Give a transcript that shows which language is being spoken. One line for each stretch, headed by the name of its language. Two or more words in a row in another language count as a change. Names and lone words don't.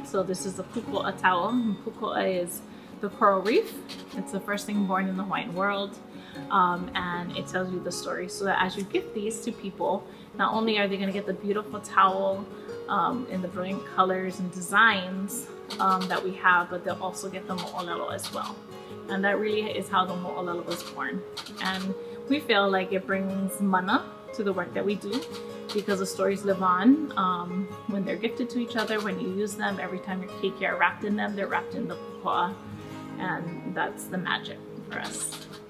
English: So this is the Puko'a towel. And Puko'a is the coral reef. It's the first thing born in the Hawaiian world. And it tells you the story, so that as you gift these to people, not only are they going to get the beautiful towel in the brilliant colors and designs that we have, but they'll also get the moʻolelo as well. And that really is how the moʻolelo was born. And we feel like it brings mana to the work that we do, because the stories live on when they're gifted to each other, when you use them. Every time your keiki are wrapped in them, they're wrapped in the puko'a, and that's the magic for us.